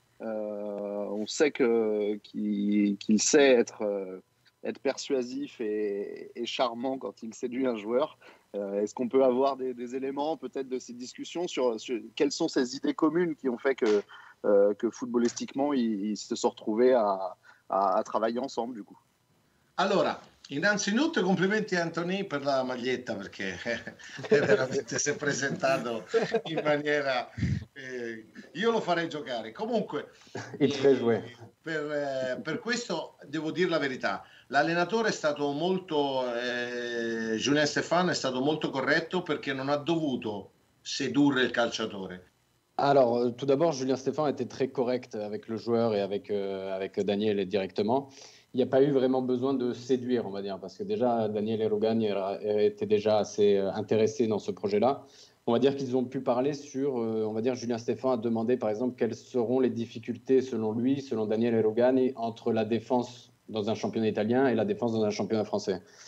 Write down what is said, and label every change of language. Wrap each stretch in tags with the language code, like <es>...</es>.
<fr>On sait qu'il sait être persuasif et charmant quand il séduit un joueur. Est-ce qu'on peut avoir des éléments peut-être de ces discussions sur quelles sont ces idées communes qui ont fait que footballistiquement ils se sont retrouvés à travailler ensemble du coup?</fr> <it>Allora, innanzitutto complimenti a Anthony per la maglietta perché veramente si è presentato in maniera io lo farei giocare comunque per questo devo dire la verità, l'allenatore è stato molto Julien Stéphane è stato molto corretto perché non ha dovuto sedurre il calciatore.</it> <fr>Alors, tout d'abord, Julien Stéphane était très correct avec le joueur et avec Daniele directement. Il n'y a pas eu vraiment besoin de séduire, on va dire, parce que déjà, Daniele Rugani était déjà assez intéressé dans ce projet-là. On va dire qu'ils ont pu parler sur, on va dire, Julien Stéphane a demandé, par exemple, quelles seront les difficultés, selon lui, selon Daniele Rugani, entre la défense dans un championnat italien et la défense dans un championnat français.</fr>